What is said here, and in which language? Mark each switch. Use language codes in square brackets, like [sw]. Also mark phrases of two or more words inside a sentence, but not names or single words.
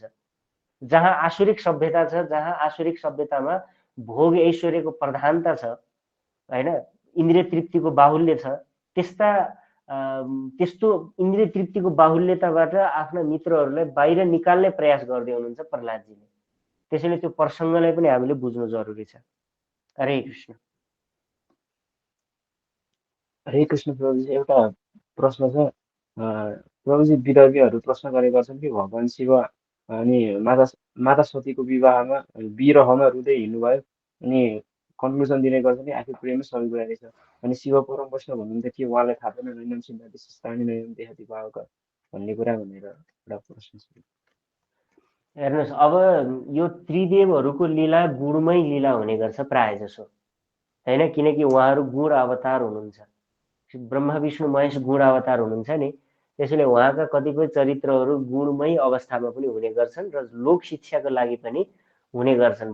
[ne] जहाँ आसुरिक सभ्यता छ, जहाँ आसुरिक सभ्यतामा भोग ऐश्वर्यको प्रधानता छ होइन, इन्द्रिय तृप्तिको बाहुल्य छ, त्यस्तो इन्द्रिय तृप्तिको बाहुल्यताबाट आफ्ना मित्रहरूलाई बाहिर निकाल्ने प्रयास गर्दै हुनुहुन्छ प्रहलादजीले। त्यसैले त्यो प्रसङ्गलाई पनि हामीले बुझ्नु जरुरी छ। हरे कृष्ण। हरे कृष्ण प्रभुजी, एउटा प्रश्न छ। प्रभुजी, विदर्भीहरू प्रश्न गरेका छन् कि भगवान शिव अनि माता सतीको विवाहमा विरहमा रुँदै हिँड्नुभयो, अनि कन्क्लुजन दिने गर्छ नि आफै प्रेमै सबै कुरा रहेछ। अनि शिव परम वैष्णव भन्नुहुन्छ के उहाँलाई थाहा छैन [sa] नैनम सिन्धाति शिष्टानि नैनम देहाति भावक [ne] भन्ने कुरा भनेर एउटा प्रश्न छ। हेर्नुहोस्, अब यो त्रिदेवहरूको लीला गुणमै लीला हुने गर्छ प्राय जसो, होइन? किनकि उहाँहरू गुण अवतार हुनुहुन्छ, ब्रह्मा विष्णु महेश गुण अवतार हुनुहुन्छ नि, त्यसैले उहाँका कतिपय चरित्रहरू गुणमय अवस्थामा पनि हुने गर्छन् र लोक शिक्षाको लागि पनि हुने गर्छन्।